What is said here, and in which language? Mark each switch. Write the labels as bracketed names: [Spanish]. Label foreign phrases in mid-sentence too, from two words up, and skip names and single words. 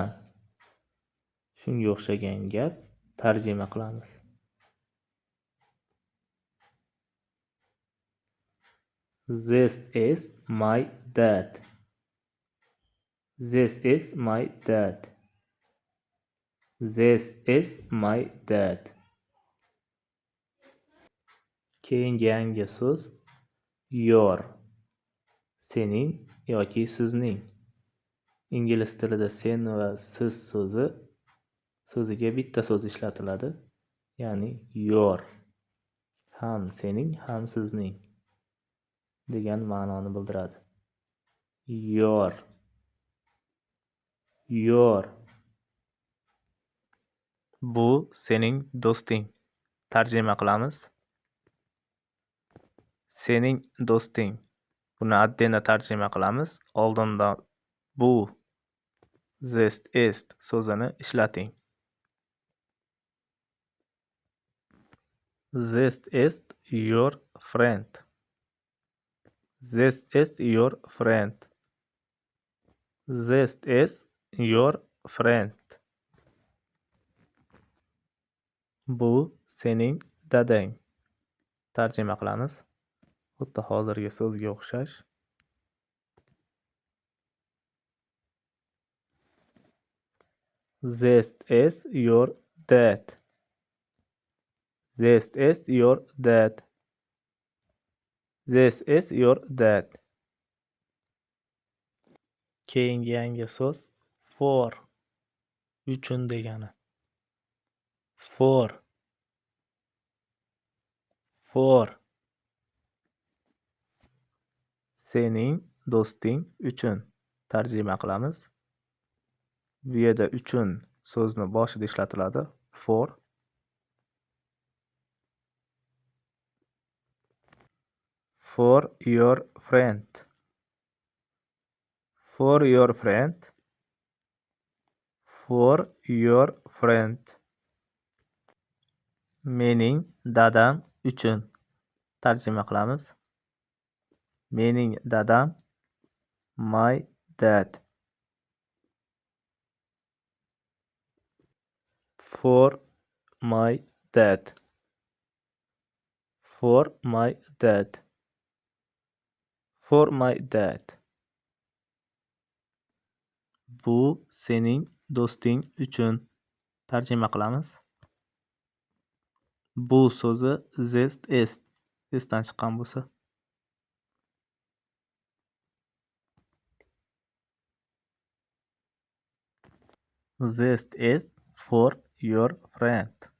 [Uzbek] Shunga o'xshagan gap. Tarjima qilamiz. [English] This is my dad. This is my dad. This is my dad. [Uzbek] Keyingi yangi so'z your. Sening yoki sizning. Ingliz tilida sen va siz so'ziga bitta so'z ishlatiladi. Ya'ni your. Ham sening, ham sizning degan ma'noni bildiradi. [English] Your. Your. [Uzbek] Bu sening do'sting. Tarjima qilamiz. Sening do'sting. Buni addenda tarjima qilamiz. Oldinda Bu [English] this is [Uzbek] so'zini ishlating. [English] This is your friend. This is your friend. This is your friend. [Uzbek] Bu sening dadang. Tarjima qilamiz. Xuddi hozirgi so'zga o'xshash. [English] This is your dad. This is your dad. This is your dad. [Uzbek] Keyingi yangi so'z for. Uchun degani. [English] For. For. [Uzbek] Sening do'sting uchun. Tarjima qilamiz. Bu yerda uchun so'zni boshida ishlatiladi. [English] For. For your friend. For your friend. For your friend. [Uzbek] Mening dadam uchun. Tarjima qilamiz. Mening dadam. [English] My dad. For my dad. For my dad. For my dad. [Uzbek] Bu sening do'sting uchun. Tarjima qilamiz. Bu so'zi [English] this is. [Uzbek] Esdan chiqqan bo'lsa. [English] This is for your friend.